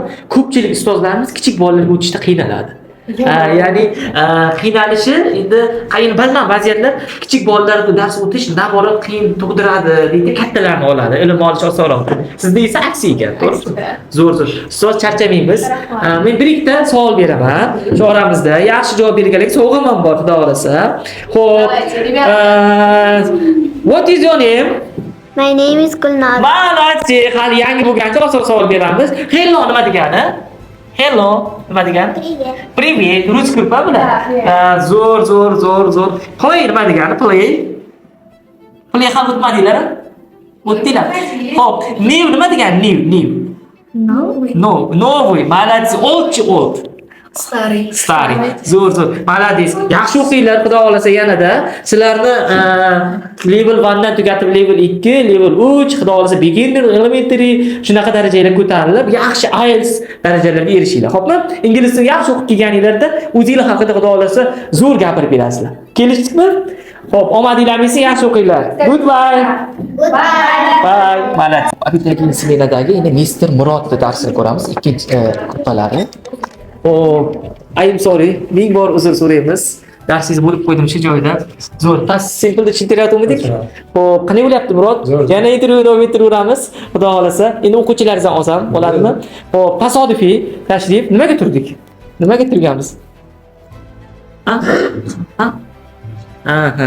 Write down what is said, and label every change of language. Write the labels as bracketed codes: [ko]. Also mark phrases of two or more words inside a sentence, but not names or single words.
[uz] Ko'pchilik ustozlarimiz kichik bolalarga o'tishda qiynaladi. Ya'ni qiynalishi endi bilmam vaziyatlar kichik bolalarga dars o'tish navbaro qiyin tug'diradi deydi, kattalarni oladi, ilm olish osonroq. Sizda esa aksi ekan, to'g'rimi? Zo'r. Ustoz charchamaymiz. Men bir ikkita savol beraman. Shu oramizda yaxshi javob berganlik sovg'am bor, xudo xolasa. Xo'p. [en] What is your name? My name is Gulnar. [ru] Молодцы. [uz] Hali yangi bo'lgancha oson savol beramiz. Hello nima degani? Hello nima degani? Привет. Rus ko'p-a bular? Zo'r. Play nima degani? Play ham o'tmadinglar? O'tdinglar. Xo'p, new nima degani? New. [ru] Новый. Молодцы. Old. Старый. [uz] Zo'r. Молодец. Yaxshi o'qinglar, xudo xolasa yanada. Sizlarni level 1 dan tugatib [en] level 2, level 3, [uz] xudo xolasa [en] beginner, elementary [uz] shunaqa darajalarga ko'tarilib, yaxshi IELTS darajalariga erishinglar. Xo'pmi? Ingliz tilini yaxshi o'qib kelganinglarda o'zingizlar haqida xudo xolasa zo'r gapirib berasizlar. Kelishdikmi? Xo'p, omadinglar bo'lsin, yaxshi o'qinglar. [en] Goodbye. Bye. [uz] Mana apitagi smenadagi endi Mr. Murodning darsini ko'ramiz, ikkinchi gruppalari. [en] I'm sorry, [uz] ming bor uzr so'raymiz. Darsingiz bo'lib qo'ydim shu joyda. Zo'r. Simple tushuntiryaptimidik? Xo'p, qanday bo'lyapti Murod? Yana davom ettiramiz. Xudo xolasa. Endi o'quvchilaringizdan olsam bo'ladimi? Xo'p, tasodifiy tashrif nimaga turdik? Nimaga turganmiz? Aha.